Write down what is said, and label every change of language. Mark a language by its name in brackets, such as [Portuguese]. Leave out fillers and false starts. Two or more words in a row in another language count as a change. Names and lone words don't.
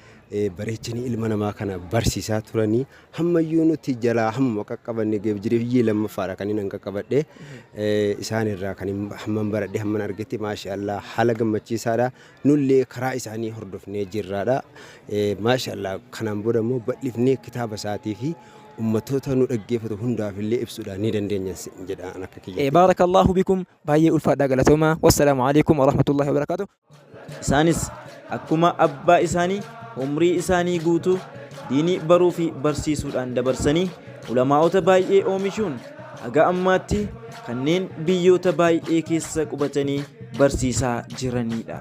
[Oromo] bareechanii ilma namaa kana barsiisaa turanii hammayyuu nuti jalaa hamma qaqqabanne geejjibiyyi lammaffaadha kan inni qaqqabadhe isaan irraa kan hamman baradhe hamman argate maashaallah haala gammachiisaadha nullee karaa isaanii hordofnee jirraadha maashaallah kanaan booda immoo bal'ifnee kitaaba isaatii fi ummatoota nu dhaggeeffatu hundaaf illee ibsuudhaan ni dandeenya jedhaan akka kiyya. [Arabic] بارك الله بكم [Oromo] baay'ee ulfaadhaa galatooma. [Arabic] والسلام عليكم ورحمة الله وبركاته. [Oromo] Isaanis akkuma abbaa isaanii umrii isaanii guutuu diinii baruu fi barsiisuudhaan dabarsanii ulamaa'ota baay'ee oomishuun haga ammaatti kanneen biyyoota baay'ee keessa qubatanii barsiisaa jiranidha.